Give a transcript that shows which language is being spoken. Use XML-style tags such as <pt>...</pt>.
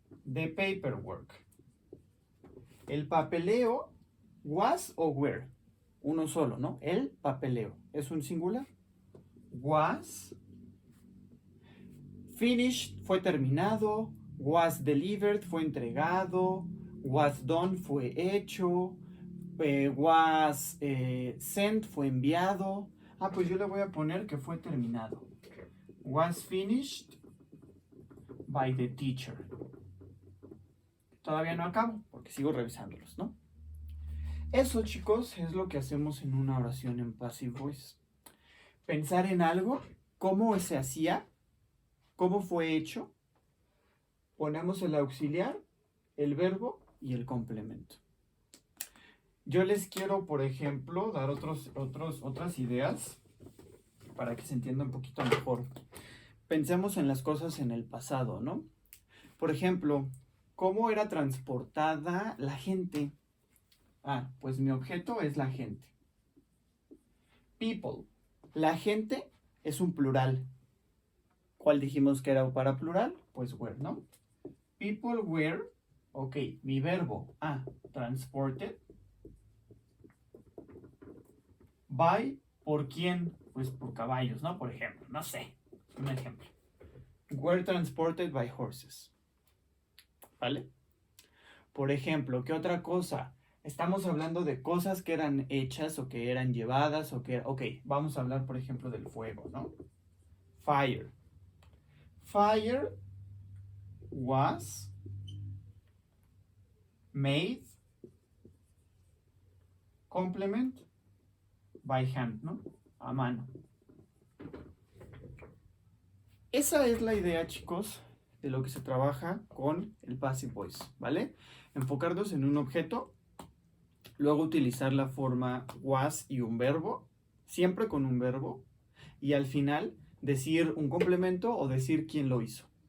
<es>The paperwork. El papeleo, was o were. Uno solo, ¿no? El papeleo. ¿Es un singular? Was. Finished fue terminado.</es> <en>Was delivered</en> <es>fue entregado.</es> <en>Was done</en> <es>fue hecho.</es> <en>Was sent</en> <es>fue enviado. Ah, pues yo le voy a poner que fue terminado.</es> <en>Was finished by the teacher.</en> <es>Todavía no acabo porque sigo revisándolos, ¿no? Eso, chicos, es lo que hacemos en una oración en passive voice. Pensar en algo, cómo se hacía, cómo fue hecho. Ponemos el auxiliar, el verbo y el complemento. Yo les quiero, por ejemplo, dar otras ideas para que se entienda un poquito mejor. Pensemos en las cosas en el pasado, ¿no? Por ejemplo, ¿cómo era transportada la gente? Ah, pues mi objeto es la gente. People. La gente es un plural. ¿Cuál dijimos que era para plural?</es> <en>Pues were, ¿no? People were, ok, mi verbo, transported.</en> <es>By, ¿por quién? Pues por caballos, ¿no? Por ejemplo, no sé, un ejemplo.</es> <en>Were transported by horses.</en> <es>¿Vale? Por ejemplo, ¿qué otra cosa? Estamos hablando de cosas que eran hechas o que eran llevadas o que... Ok, vamos a hablar, por ejemplo, del fuego, ¿no?</es> <en>Fire. Fire was made, complement, by hand, ¿no?</en> <es>A mano. Esa es la idea, chicos, de lo que se trabaja con el passive voice, ¿vale? Enfocarnos en un objeto, luego utilizar la forma was y un verbo, siempre con un verbo, y al final decir un complemento o decir quién lo hizo.</es>